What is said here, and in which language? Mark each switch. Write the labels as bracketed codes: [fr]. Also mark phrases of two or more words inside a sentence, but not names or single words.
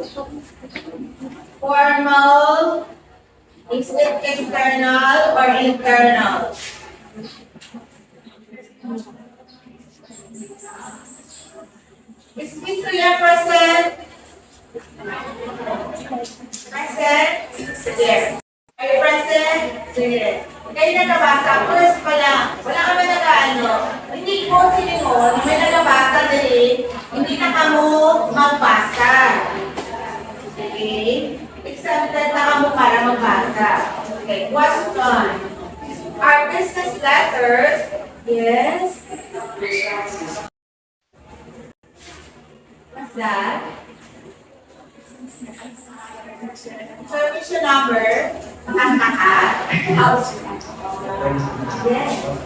[en] Formal, is it external or internal? Is Miss Suya present? [hil] Present? Sige. [en] Are you present? [hil] Sige. Kayo na nabasa, first pa lang. Wala ka ba nag-ano? Hindi ko siningon, may nagabasa dali, hindi na kamo magbasa. [en] Okay? [hil] Exempted na kamo para magbasa. [en] Okay, question. Are business letters? Yes. What's that? Service number? House. Yes.